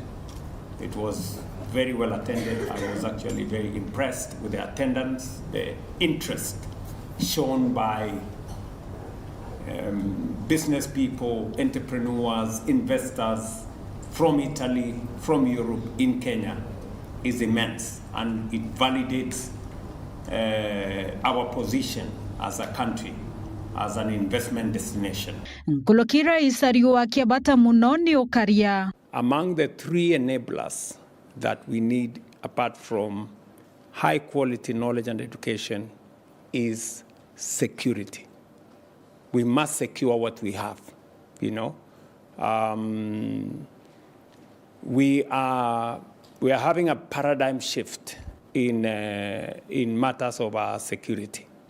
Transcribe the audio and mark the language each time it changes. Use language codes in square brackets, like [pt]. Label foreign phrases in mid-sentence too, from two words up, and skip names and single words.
[en] It was very well attended. I was actually very impressed with the attendance, the interest shown by business people, entrepreneurs, investors from Italy, from Europe, in Kenya is immense, and it validates our position as a country, as an investment destination. [mer] Nkulokira isario akiabata munoni okaria. [en] Among the three enablers that we need, apart from high quality knowledge and education, is security. We must secure what we have, you know. We are having a paradigm shift in matters of our security.